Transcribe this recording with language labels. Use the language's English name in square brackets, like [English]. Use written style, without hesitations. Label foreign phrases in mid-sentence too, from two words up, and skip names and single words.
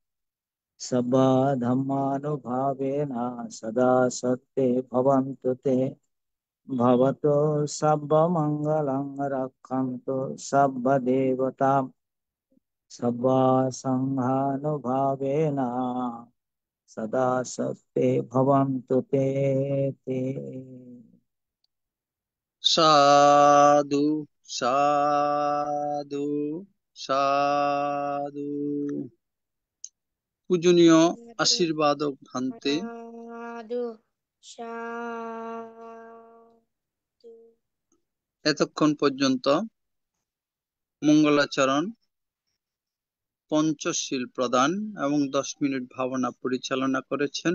[Pali] सर्वधर्मानुभावेन सदा सत्ये भवन्तु ते भवतु सर्वमङ्गलं रक्षन्तु सर्वदेवतां सर्वसङ्घानुभावेन सदा सत्ये भवन्तु ते ते। साधु साधु साधु। [Bangla] পূজনীয় আশীর্বাদক ভান্তে [Pali] সাধু সাধু। [Bangla] এতক্ষণ পর্যন্ত মঙ্গলাচরণ, পঞ্চশীল প্রদান এবং 10 মিনিট ভাবনা পরিচালনা করেছেন।